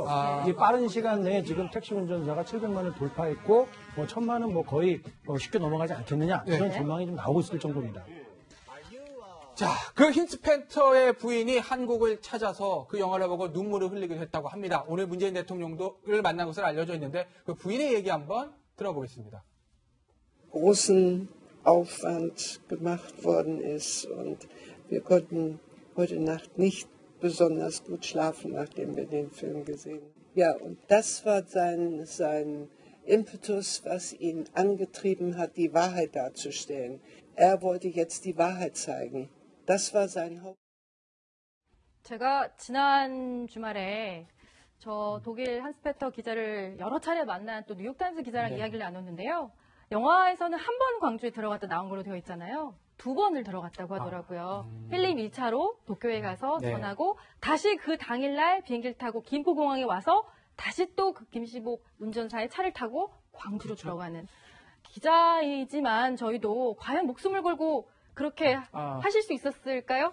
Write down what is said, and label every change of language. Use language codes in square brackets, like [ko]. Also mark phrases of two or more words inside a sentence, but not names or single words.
[ko] 이게 빠른 시간 내에 지금 택시 운전사가 700만을 돌파했고 1000만은 거의 쉽게 넘어가지 않겠느냐 이런 전망이 좀 나오고 있을 정도입니다. 자, 그 윈스펜터의 부인이 한국을 찾아서 그 영화를 보고 눈물을 흘리기도 했다고 합니다. 오늘 문재인 대통령을 만난 것으로 알려져 있는데 그 부인의 얘기 한번 들어보겠습니다. [de] großen Aufwand gemacht worden ist und wir konnten heute Nacht nicht besonders gut schlafen, nachdem wir den Film gesehen haben. Ja, und das war sein Impetus, was ihn angetrieben hat, die Wahrheit darzustellen. Er wollte jetzt die Wahrheit zeigen. Das war sein Haupt. [ko] 제가 지난 주말에 저 독일 한스페터 기자를 여러 차례 만난 또 뉴욕타임스 기자랑 이야기를 나눴는데요. 영화에서는 한 번 광주에 들어갔다 나온 걸로 되어 있잖아요. 2번을 들어갔다고 하더라고요. 필립 1차로 도쿄에 가서 전하고 다시 그 당일날 비행기를 타고 김포공항에 와서 다시 또 그 김시복 운전사의 차를 타고 광주로 들어가는 기자이지만 저희도 과연 목숨을 걸고 그렇게 하실 수 있었을까요?